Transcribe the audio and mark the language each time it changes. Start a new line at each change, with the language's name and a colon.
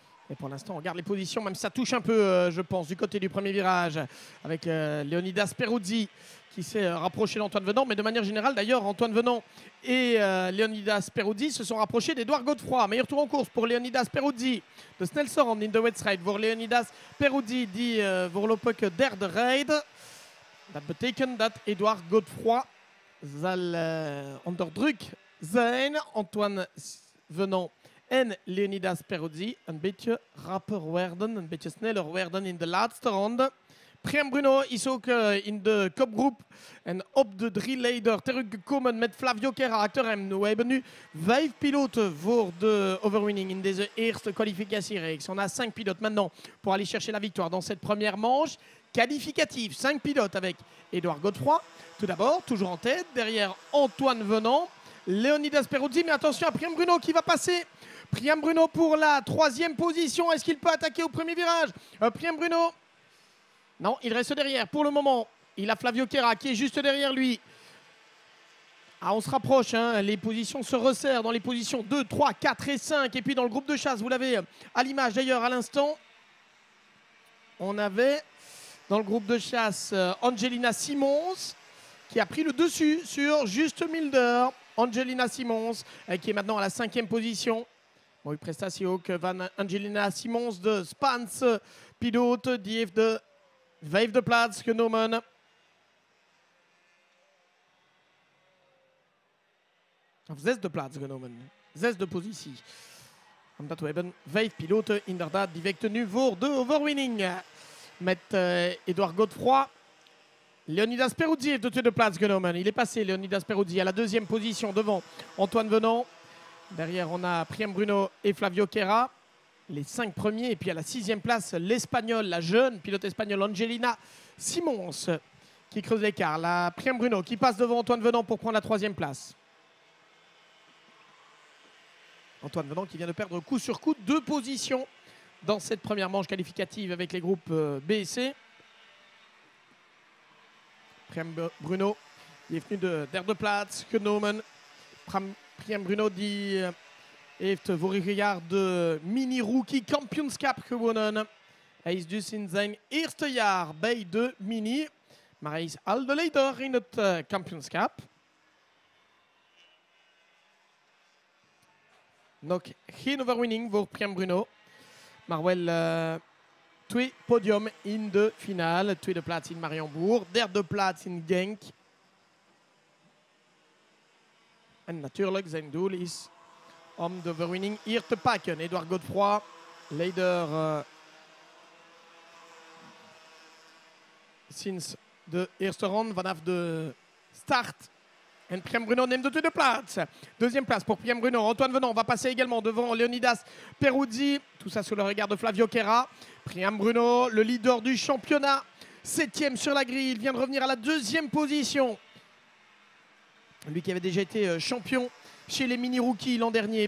French: Et pour l'instant, on garde les positions, même si ça touche un peu, je pense, du côté du premier virage, avec Leonidas Peruzzi qui s'est rapproché d'Antoine Venon. Mais de manière générale, d'ailleurs, Antoine Venon et Leonidas Peruzzi se sont rapprochés d'Edouard Godefroy. Meilleur tour en course pour Leonidas Peruzzi.
Dutch: De Snelson in de wedstrijd voor Leonidas Peruzzi die voorlopig derde rijdt. Dat betekent dat Edouard Godefroy zal onder druk zijn. Antoine Venon en Leonidas Peruzzi een beetje rapper werden, een beetje sneller werden in de laatste ronde. Priam Bruno is ook in de kopgroep en op de drie leider teruggekomen met Flavio Queira achter hem. We hebben nu 5 piloten voor de overwinning in deze eerste kwalificatiereeks.
French: On a 5 pilotes maintenant pour aller chercher la victoire dans cette première manche qualificative. 5 pilotes avec Edouard Godefroy, tout d'abord, toujours en tête. Derrière Antoine Venon, Leonidas Peruzzi, mais attention à Priam Bruno qui va passer. Priam Bruno pour la troisième position. Est-ce qu'il peut attaquer au premier virage? Priam Bruno. Non, il reste derrière. Pour le moment, il a Flavio Queira qui est juste derrière lui. Ah, on se rapproche. Hein. Les positions se resserrent dans les positions 2, 3, 4 et 5. Et puis dans le groupe de chasse, vous l'avez à l'image d'ailleurs à l'instant. On avait dans le groupe de chasse Angelina Simons qui a pris le dessus sur Juste Mulder. Angelina Simons qui est maintenant à la 5e position.
Dutch: Mooie prestatie ook van Angelina Simons, de Spaanse piloot. Die heeft de 5e plaats genomen. Of 6e plaats genomen. 6e positie. Omdat we hebben 5 piloten inderdaad die vechten nu voor de overwinning. Met Edouard Godefroy. Leonidas Peruzzi heeft de tweede plaats genomen.
French: Il est passé, Leonidas Peruzzi, à la 2e position devant Antoine Venon. Derrière, on a Priam Bruno et Flavio Queira, les 5 premiers. Et puis à la 6e place, l'Espagnol, la jeune pilote espagnole Angelina Simons qui creuse l'écart. La Priam Bruno qui passe devant Antoine Venon pour prendre la 3e place. Antoine Venon qui vient de perdre coup sur coup 2 positions dans cette première manche qualificative avec les groupes B et C.
Dutch: Priam Bruno die heeft nu de derde plaats genomen. Priam Bruno die heeft vorig jaar de mini-rookie kampioenschap gewonnen. Hij is dus in zijn eerste jaar bij de mini. Maar hij is al de leider in het kampioenschap. Nog geen overwinning voor Priam Bruno. Maar wel 2 podium in de finale. Tweede plaats in Mariembourg. Derde plaats in Genk. En natuurlijk, zijn doel is om de overwinning hier te pakken. Edouard Godefroy, leider sinds de eerste ronde, vanaf de start. En Priam Bruno neemt de tweede plaats.
French: Deuxième place pour Priam Bruno. Antoine Venon va passer également devant Leonidas Peruzzi. Tout ça sous le regard de Flavio Queira. Priam Bruno, le leader du championnat. 7e sur la grille. Il vient de revenir à la 2e position. Lui qui avait déjà été champion chez les mini-rookies l'an dernier.